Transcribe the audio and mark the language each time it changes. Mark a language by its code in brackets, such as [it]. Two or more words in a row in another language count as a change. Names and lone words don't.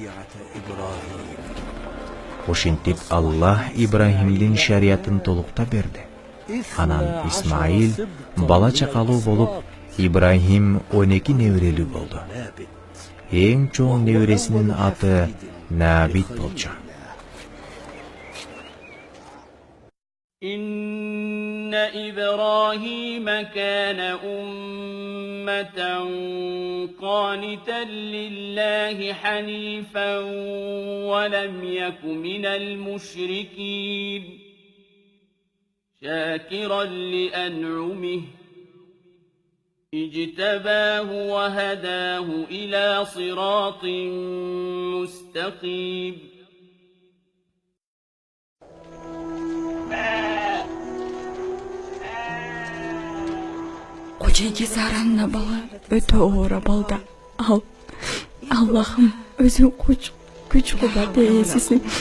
[ky] Ошентип Аллах Ибрахимдин шариятын толукта берди. Анан Исмаил бала чакалуу болуп, Ибрахим 12 неберелүү болду. Эң чоң небересинин аты Набит болчу. [ar] إن إبراهيم كان أمة قانتا لله حنيفا ولم يك من المشركين شاكرا لأنعمه اجتباه وهداه إلى صراط مستقيم [ky] Кожайке Саранна бала өтө оор абалда. Аллахым өзүң күч кубат ээсисиң.